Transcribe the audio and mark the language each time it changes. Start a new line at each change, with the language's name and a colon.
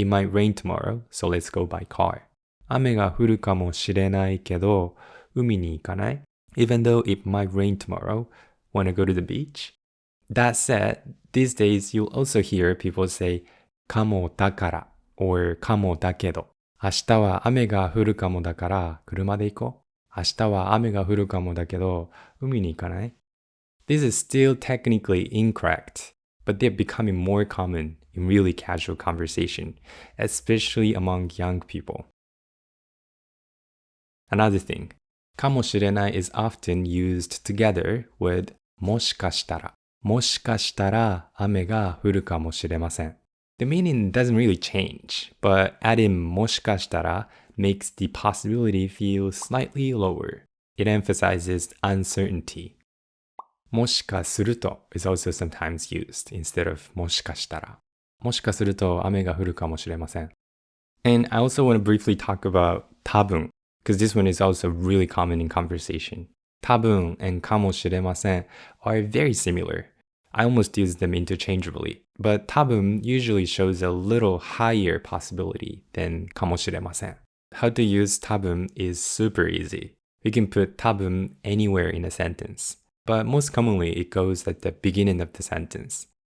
English: It might rain tomorrow, so let's go by car.
Japanese: 雨が降るかもしれないけど海に行かない
English: Even though it might rain tomorrow, wanna go to the beach? That said, these days you'll also hear people say かもだから or かもだけど
Japanese: 明日は雨が降るかもだから車で行こう。明日は雨が降るかもだけど海に行かない
English: This is still technically incorrect, but they're becoming more common in really casual conversation, especially among young people. Another thing, かもしれない is often used together with もしかしたら。
Japanese: もしかしたら雨が降るかもしれません。
English: The meaning doesn't really change, but adding もしかしたら makes the possibility feel slightly lower. It emphasizes uncertainty. もしかすると is also sometimes used instead of もしかしたら。
Japanese: もしかすると雨が降るかもしれません。
English: And I also want to briefly talk about 多分, because this one is also really common in conversation. 多分 and かもしれません are very similar. I almost use them interchangeably, but 多分 usually shows a little higher possibility than かもしれません. How to use 多分 is super easy. We can put 多分 anywhere in a sentence, but most commonly it goes at the beginning of the sentence.